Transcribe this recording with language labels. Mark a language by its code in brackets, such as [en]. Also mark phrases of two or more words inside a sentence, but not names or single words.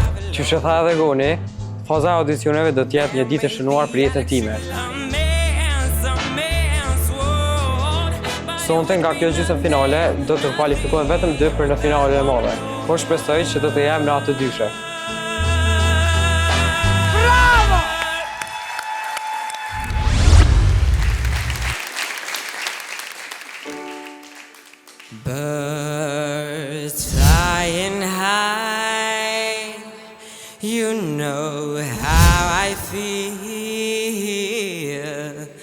[sq] Që tha edhe Goni, faza e audicioneve do të jetë një ditë e shënuar për jetën time. Sonte nga kjo gjysmëfinale do të kualifikohen vetëm 2 për në finalen e madhe. Po shpresoj që do të jem në atë dyshe. Bravo! [en] Birds flying high, you know how I feel.